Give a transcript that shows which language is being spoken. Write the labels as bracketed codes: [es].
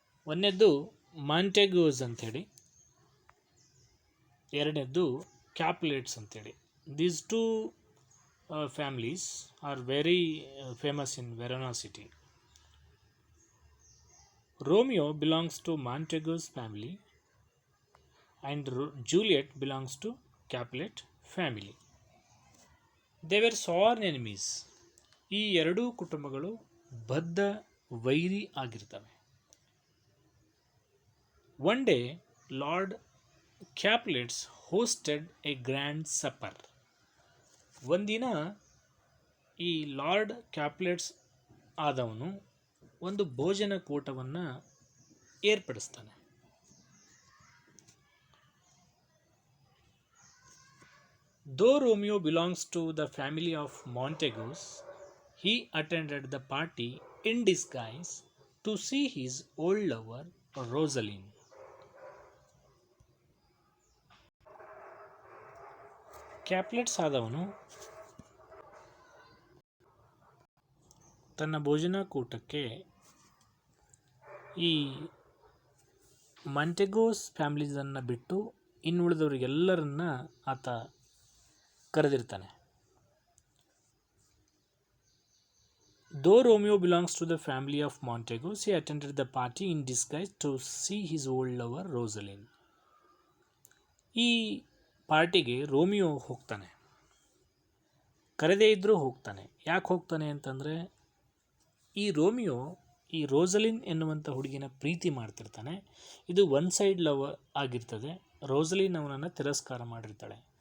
[kn] ಒಂದನೇದ್ದು ಮಾಂಟೆಗ್ಯೂಸ್ ಅಂಥೇಳಿ, ಎರಡನೇದ್ದು ಕ್ಯಾಪ್ಯುಲೇಟ್ಸ್ ಅಂಥೇಳಿ. [en] These 2 families are very famous in Verona city. Romeo belongs to Montague's family and Juliet belongs to Capulet family. They were sworn enemies. [kn] ಈ 2 ಕುಟುಂಬಗಳು ಬದ್ಧ ವೈರಿ ಆಗಿರ್ತವೆ. [en] One day, Lord Capulets hosted a grand supper. [kn] ಒಂದಿನ ಈ ಲಾರ್ಡ್ ಕ್ಯಾಪ್ಯುಲೆಟ್ಸ್ ಆದವನು ಒಂದು ಭೋಜನ ಕೂಟವನ್ನು ಏರ್ಪಡಿಸ್ತಾನೆ. [en] Though Romeo belongs to the family of Montagues, he attended the party in disguise to see his old lover Rosaline. [kn] ಕ್ಯಾಪ್ಲೆಟ್ಸ್ ಆದವನು ತನ್ನ ಭೋಜನಕೂಟಕ್ಕೆ ಈ ಮಾಂಟೆಗೋಸ್ ಫ್ಯಾಮಿಲೀಸನ್ನು ಬಿಟ್ಟು ಇನ್ನುಳಿದವರಿಗೆಲ್ಲರನ್ನ ಆತ ಕರೆದಿರ್ತಾನೆ. [en] Though Romeo belongs to the family of Montagues, he attended the party in disguise to see his old lover Rosaline. [kn] ಈ ಪಾರ್ಟಿಗೆ Romeo ಹೋಗ್ತಾನೆ, ಕರೆದೇ ಇದ್ದರೂ ಹೋಗ್ತಾನೆ. ಯಾಕೆ ಹೋಗ್ತಾನೆ ಅಂತಂದರೆ ಈ ರೋಮಿಯೋ ಈ ರೋಸಲಿನ್ ಎನ್ನುವಂಥ ಹುಡುಗಿನ ಪ್ರೀತಿ ಮಾಡ್ತಿರ್ತಾನೆ. ಇದು [en] one side love [kn] ಆಗಿರ್ತದೆ. ರೋಸಲಿನ್ ಅವನನ್ನು ತಿರಸ್ಕಾರ ಮಾಡಿರ್ತಾಳೆ.